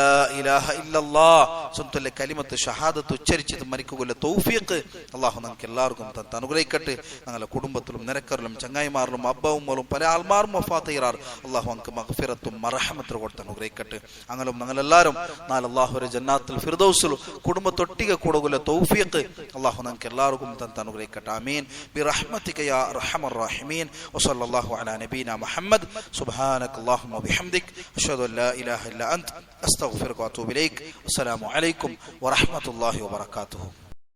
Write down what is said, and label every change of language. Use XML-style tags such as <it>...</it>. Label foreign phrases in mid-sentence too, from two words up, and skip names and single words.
<ar>إله إلا الله</ar> <ml>സ്വന്തം കലിമത്ത് ഷഹാദത്ത് ഉച്ചരിച്ചത് മരിക്കുക തൗഫീഖ് അല്ലാഹു നമുക്ക് എല്ലാവർക്കും അനുഗ്രഹിക്കട്ടെ ഞങ്ങളുടെ കുടുംബത്തിലും നിരക്കറിലും ചങ്ങായിമാരിലും അബ്ബവും പല ആൾമാരും വഫാത്തയ്യാർ അല്ലാഹു നമുക്ക് മഗ്ഫിറത്തും മർഹമത്തും കൊടുത്ത് അനുഗ്രഹിക്കട്ടെ അങ്ങനെ ഞങ്ങളെല്ലാവരും നാളെ അല്ലാഹുവിന്റെ ജന്നാത്തുൽ ഫിർദൗസിൽ കുടുംബത്തൊട്ടിക കൂടുക തൗഫീഖ് അല്ലാഹു നമുക്ക് എല്ലാവർക്കും അനുഗ്രഹിക്കട്ടെ</ml> <ar>آمين برحمتك يا أرحم الراحمين وصلى الله على نبينا محمد سبحانك اللهم وبحمدك أشهد أن لا إله إلا أنت أستغفرك وأتوب إليك والسلام عليكم ورحمة الله وبركاته</ar>